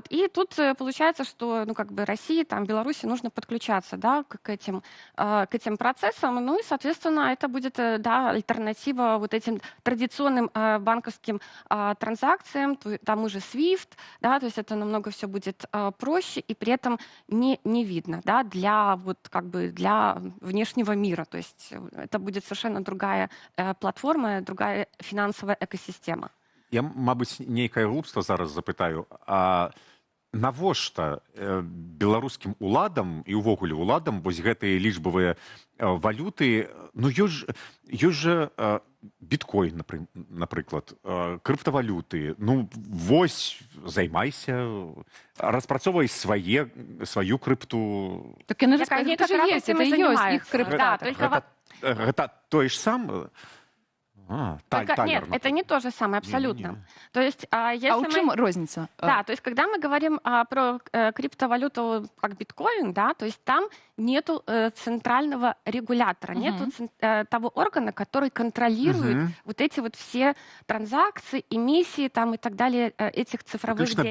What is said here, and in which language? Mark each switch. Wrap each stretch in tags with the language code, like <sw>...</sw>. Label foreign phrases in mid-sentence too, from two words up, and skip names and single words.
<ru>И тут получается, что, ну, как бы России, там, Беларуси нужно подключаться, да, к этим процессам, ну и, соответственно, это будет, да, альтернатива вот этим традиционным банковским транзакциям, тому же SWIFT, да, то есть это намного все будет проще и при этом не видно, да, для вот как бы для внешнего мира, то есть это будет совершенно другая платформа, другая финансовая экосистема.</ru> <be>Я, мабыць, нейкае глупства зараз запытаю, а навошта беларускім уладам і ўвогуле уладам вось гэтыя лічбавыя валюты, ну ёсць жа біткоін, напрыклад, крыптавалюты, ну вось займайся, распрацоўвай сваю крыпту. Так яны ж ёсць, это ёсць іх крыпта. Гэта тое ж самае?</be> <ru>Нет, это не то же самое абсолютно. То есть, если в чем разница? Да, то есть когда мы говорим про криптовалюту как биткоин, да, то есть там нету центрального регулятора, нету того органа, который контролирует вот эти вот все транзакции, эмиссии там и так далее этих цифровых денег.</ru>